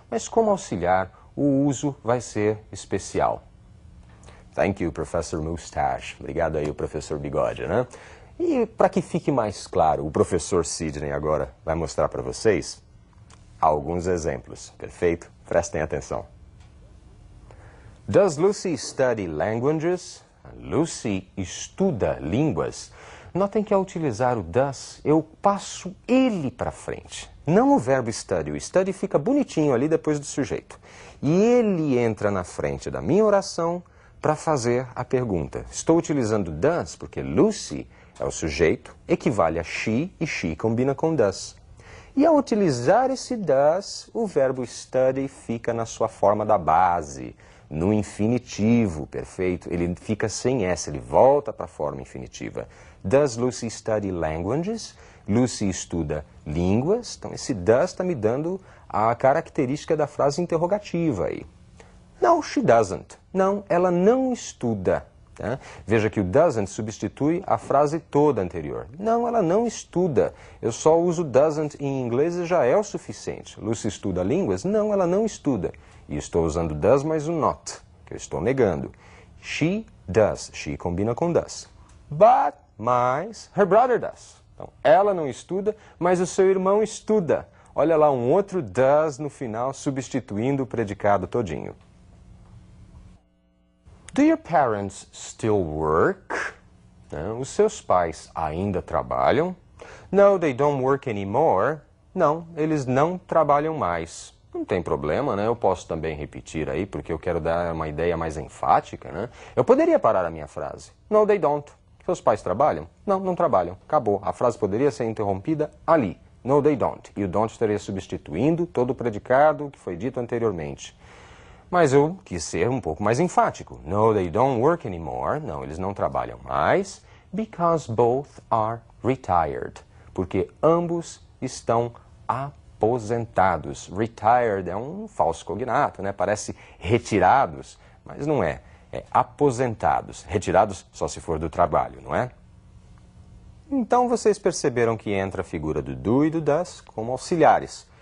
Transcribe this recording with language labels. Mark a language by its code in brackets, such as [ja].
[pt] Mas como auxiliar, o uso vai ser especial. [en] Thank you, Professor Mustache. [pt] Obrigado aí, o professor Bigode, né? E para que fique mais claro, o professor Sidney agora vai mostrar para vocês alguns exemplos, perfeito? Prestem atenção. [en] Does Lucy study languages? [pt] Lucy estuda línguas. Notem que ao utilizar o does, eu passo ele para frente. Não o verbo study. O study fica bonitinho ali depois do sujeito. E ele entra na frente da minha oração para fazer a pergunta. Estou utilizando does porque Lucy é o sujeito, equivale a she e she combina com does. E ao utilizar esse does, o verbo study fica na sua forma da base, no infinitivo, perfeito? Ele fica sem S, ele volta para a forma infinitiva. [en] Does Lucy study languages? [pt] Lucy estuda línguas. Então esse does está me dando a característica da frase interrogativa aí. [en] No, she doesn't. [pt] Não, ela não estuda. Tá? Veja que o doesn't substitui a frase toda anterior. Não, ela não estuda. Eu só uso doesn't em inglês e já é o suficiente. Lucy estuda línguas? Não, ela não estuda. E estou usando does mais o not, que eu estou negando. [en] She does. [pt] She combina com does. [en] But, mas, her brother does. [pt] Então, ela não estuda, mas o seu irmão estuda. Olha lá, um outro does no final, substituindo o predicado todinho. [en] Do your parents still work? [pt] Os seus pais ainda trabalham? [en] No, they don't work anymore. [pt] Não, eles não trabalham mais. Não tem problema, né? Eu posso também repetir aí, porque eu quero dar uma ideia mais enfática, né? Eu poderia parar a minha frase. [en] No, they don't. [pt] Seus pais trabalham? Não, não trabalham. Acabou. A frase poderia ser interrompida ali. [en] No, they don't. [pt] E o don't estaria substituindo todo o predicado que foi dito anteriormente. Mas eu quis ser um pouco mais enfático. [en] No, they don't work anymore. [pt] Não, eles não trabalham mais. [en] Because both are retired. [pt] Porque ambos estão aposentados. Retired é um falso cognato, né? Parece retirados, mas não é. É aposentados. Retirados só se for do trabalho, não é? Então vocês perceberam que entra a figura do do e do does como auxiliares.